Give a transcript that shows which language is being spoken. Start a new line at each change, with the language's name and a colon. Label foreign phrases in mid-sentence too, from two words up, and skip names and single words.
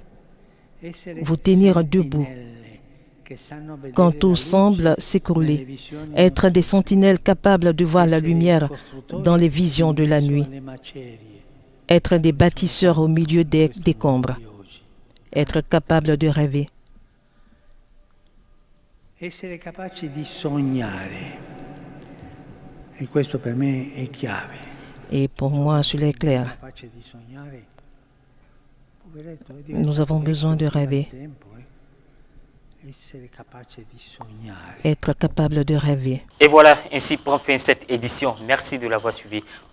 French: Vous tenir debout quand tout semble s'écrouler, être des sentinelles capables de voir la lumière dans les visions de la nuit, être des bâtisseurs au milieu des décombres, être capable de rêver.
Italian: Essere capaci di sognare, e questo per me è chiave.
French: Et pour moi, cela est clair. Nous avons besoin de rêver. Être capable de rêver. Et voilà, ainsi prend fin cette édition. Merci de l'avoir suivi.